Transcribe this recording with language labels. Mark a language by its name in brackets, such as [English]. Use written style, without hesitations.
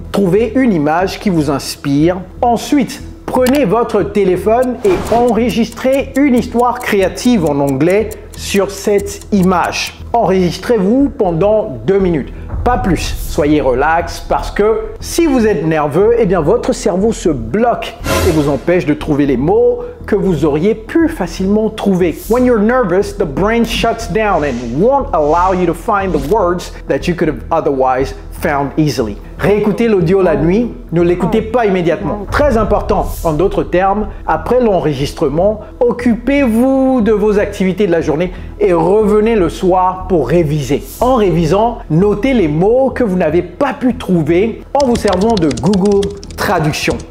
[French] Trouvez une image qui vous inspire. Ensuite, prenez votre téléphone et enregistrez une histoire créative en anglais sur cette image. Enregistrez-vous pendant 2 minutes, pas plus. Soyez relax parce que si vous êtes nerveux, eh bien votre cerveau se bloque et vous empêche de trouver les mots que vous auriez pu facilement trouver. [English] When you're nervous, the brain shuts down and won't allow you to find the words that you could have otherwise found easily. [French] Réécoutez l'audio la nuit, ne l'écoutez pas immédiatement. Très important, en d'autres termes, après l'enregistrement, occupez-vous de vos activités de la journée et revenez le soir pour réviser. En révisant, notez les mots que vous n'avez pas pu trouver en vous servant de Google Traduction.